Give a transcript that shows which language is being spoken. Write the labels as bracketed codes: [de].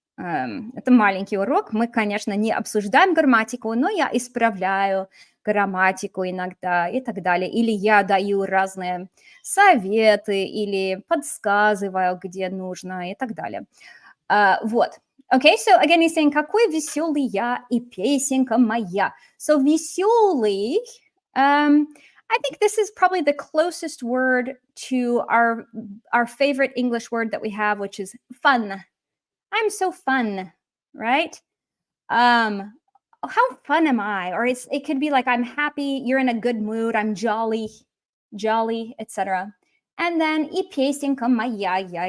[ru] Это маленький урок, мы, конечно, не обсуждаем грамматику, но я исправляю грамматику иногда и так далее. Или я даю разные советы или подсказываю, где нужно и так далее. Вот. [en] Okay, so again, he's saying, [ru] какой веселый я и песенка моя. [en] So веселый, I think this is probably the closest word to our favorite English word that we have, which is fun. I'm so fun, right? How fun am I? Or it could be like, I'm happy, you're in a good mood, I'm jolly, etc. And then [ru] и песенка моя, я.